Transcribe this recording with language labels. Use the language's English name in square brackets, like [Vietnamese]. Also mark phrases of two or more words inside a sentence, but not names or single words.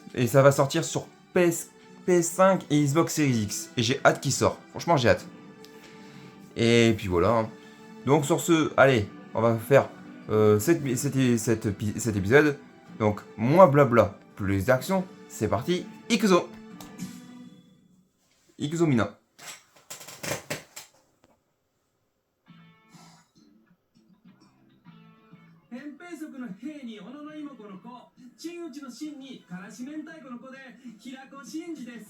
[French] Et ça va sortir sur PS5 et Xbox Series X. Et j'ai hâte qu'il sorte. Franchement, j'ai hâte. Et puis voilà. Donc sur ce, allez, on va faire cet épisode. Donc, moins blabla, plus d'action. C'est parti, [Japanese] 行くぞ！行くぞ皆. 扁平足の兵に小野の妹子の子、真打ちの真にからし明太子の子で平子真司です。